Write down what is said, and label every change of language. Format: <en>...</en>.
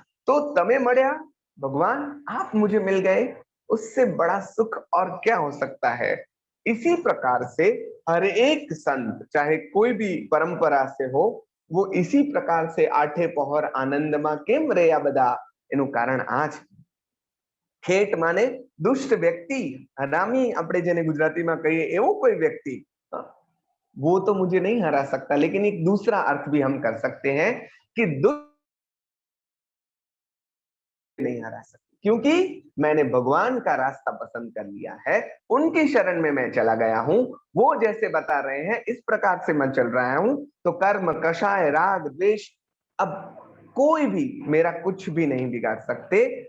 <hi>तो</hi> <gu>तमे मड़या,</gu> <hi>भगवान आप मुझे मिल गए, उससे बड़ा सुख और क्या हो सकता है। इसी प्रकार से हर एक संत, चाहे कोई भी परंपरा से हो, वो इसी प्रकार से आठे पहर</hi> <gu>आनंदमा केम રહ્યા બધા, એનું કારણ આ છે। ખેટ માને દુષ્ટ વ્યક્તિ, હરામી આપણે જેને ગુજરાતીમાં કહીએ એવો કોઈ વ્યક્તિ,</gu> <hi>वो तो मुझे नहीं हरा सकता। लेकिन एक दूसरा अर्थ भी हम कर सकते हैं कि दुष्ट नहीं हरा सकता, क्योंकि मैंने भगवान का रास्ता पसंद कर लिया है, उनकी शरण में मैं चला गया हूं। वो जैसे बता रहे हैं इस प्रकार से मैं चल रहा हूं। तो कर्म कषाय राग द्वेष, अब कोई भी मेरा कुछ भी नहीं बिगाड़ सकते।</hi>